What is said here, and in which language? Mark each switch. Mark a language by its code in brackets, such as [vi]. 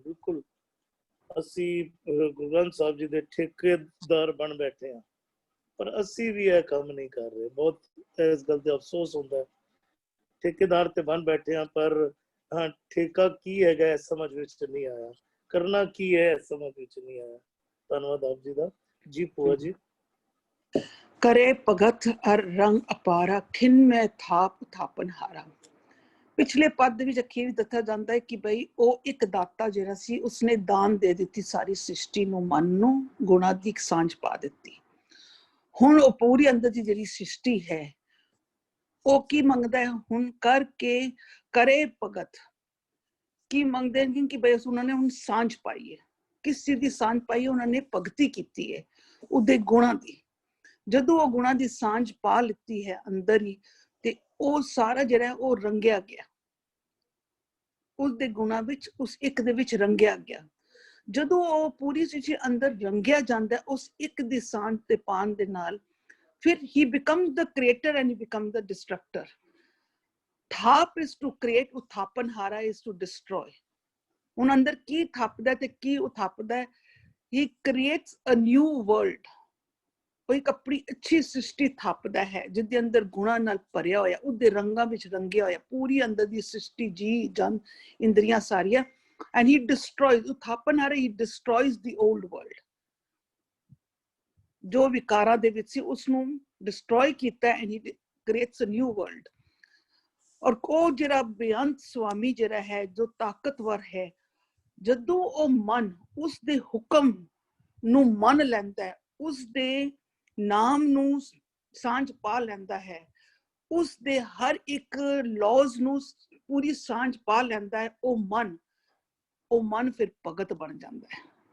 [pa] ਬਿਲਕੁਲ ਅਸੀਂ ਗੁਰੂ ਗ੍ਰੰਥ ਸਾਹਿਬ ਜੀ ਦੇ ਠੇਕੇਦਾਰ ਬਣ ਬੈਠੇ ਹਾਂ, ਪਰ ਅਸੀਂ ਵੀ ਇਹ ਕੰਮ ਨਹੀਂ ਕਰ ਰਹੇ। ਬਹੁਤ ਇਸ ਗੱਲ ਤੇ ਅਫਸੋਸ ਹੁੰਦਾ ਹੈ। ਠੇਕੇਦਾਰ ਤੇ ਬਣ ਬੈਠੇ ਹਾਂ, ਪਰ ਹਾਂ ਠੇਕਾ ਕੀ ਹੈਗਾ ਸਮਝ ਵਿੱਚ ਨਹੀਂ ਆਇਆ, ਕਰਨਾ ਕੀ ਹੈ ਸਮਝ ਵਿੱਚ ਨਹੀਂ ਆਇਆ। ਧੰਨਵਾਦ ਆਪ ਜੀ ਦਾ। ਜੀ ਭੂਆ ਜੀ। [hi] करे भगत हर रंग अपारा, खिन में थाप थापन हारा। पिछले पद [pa] ਦੇ ਵਿੱਚ ਅਖੀਰ ਵੀ ਦੱਸਿਆ ਜਾਂਦਾ ਹੈ ਕਿ ਬਈ ਉਹ ਇੱਕ ਦਾਤਾ ਜਿਹੜਾ ਸੀ ਉਸਨੇ ਦਾਨ ਦੇ ਦਿੱਤੀ ਸਾਰੀ ਸ੍ਰਿਸ਼ਟੀ ਨੂੰ, ਮਨ ਨੂੰ, ਗੁਣਾਂ ਦੀ ਸਾਂਝ ਪਾ ਦਿੱਤੀ। ਹੁਣ ਉਹ ਪੂਰੀ ਅੰਦਰ ਦੀ ਜਿਹੜੀ ਸ੍ਰਿਸ਼ਟੀ ਹੈ ਉਹ ਕੀ ਮੰਗਦਾ ਹੈ? ਹੁਣ ਕਰਕੇ ਕਰੇ ਭਗਤ। ਕੀ ਮੰਗਦੇ ਨੇ ਕਿ ਬਈ ਉਹਨਾਂ ਨੇ ਹੁਣ ਸਾਂਝ ਪਾਈ ਹੈ। ਕਿਸ ਚੀਜ਼ ਦੀ ਸਾਂਝ ਪਾਈ? ਉਹਨਾਂ ਨੇ ਭਗਤੀ ਕੀਤੀ ਹੈ ਉਹਦੇ ਗੁਣਾਂ ਦੀ। ਜਦੋਂ ਉਹ ਗੁਣਾਂ ਦੀ ਸਾਂਝ ਪਾ ਲਿੱਤੀ ਹੈ ਅੰਦਰ ਹੀ, ਤੇ ਉਹ ਸਾਰਾ ਜਿਹੜਾ ਉਹ ਰੰਗਿਆ ਗਿਆ, ਉਸਦੇ ਗੁਣਾਂ ਵਿੱਚ, ਉਸ ਇੱਕ ਦੇ ਵਿੱਚ ਰੰਗਿਆ ਗਿਆ। ਜਦੋਂ ਉਹ ਪੂਰੀ ਚੀਜ਼ ਅੰਦਰ ਰੰਗਿਆ ਜਾਂਦਾ ਉਸ ਇੱਕ ਦੀ ਸਾਂਝ ਤੇ ਪਾਣ ਦੇ ਨਾਲ, ਫਿਰ [en] he becomes the creator and he becomes the destructor. ਥਾਪ is to create, ਉਥਾਪਨਹਾਰਾ is to destroy. [pa] ਹੁਣ ਅੰਦਰ ਕੀ ਥਾਪਦਾ ਤੇ ਕੀ ਉਥਾਪਦਾ? [en] he creates a new world. [pa] ਉਹ ਇੱਕ ਆਪਣੀ ਅੱਛੀ ਸ੍ਰਿਸ਼ਟੀ ਥਾਪਦਾ ਹੈ ਜਿਹਦੇ ਅੰਦਰ ਗੁਣਾਂ ਨਾਲ ਭਰਿਆ ਹੋਇਆ, ਉਹਦੇ ਰੰਗਾਂ ਵਿੱਚ ਰੰਗਿਆ ਹੋਇਆ ਪੂਰੀ ਅੰਦਰ ਦੀ ਸ੍ਰਿਸ਼ਟੀ, ਜੀ ਜਨ ਇੰਦਰੀਆਂ ਸਾਰੀਆਂ। [en] and he destroys, ਉਥਾਪਨਹਾਰਾ, he destroys the old world. [pa] ਜੋ ਵਿਕਾਰਾਂ ਦੇ ਵਿੱਚ ਸੀ ਉਸਨੂੰ ਡਿਸਟਰੋਏ ਕੀਤਾ [en] and he creates a new world. [pa] ਔਰ ਉਹ ਜਿਹੜਾ ਬੇਅੰਤ ਸਵਾਮੀ ਜਿਹੜਾ ਹੈ, ਜੋ ਤਾਕਤਵਰ ਹੈ, ਜਦੋਂ ਉਹ ਮਨ ਉਸਦੇ ਹੁਕਮ ਨੂੰ ਮੰਨ ਲੈਂਦਾ ਹੈ, ਉਸਦੇ ਨਾਮ ਨੂੰ ਸਾਂਝ ਪਾ ਲੈਂਦਾ ਹੈ, ਉਸਦੇ ਹਰ ਇੱਕ ਲਾਜ਼ ਨੂੰ ਪੂਰੀ ਸਾਂਝ ਪਾ ਲੈਂਦਾ ਹੈ, ਉਹ ਮਨ ਫਿਰ ਭਗਤ ਬਣ ਜਾਂਦਾ ਹੈ।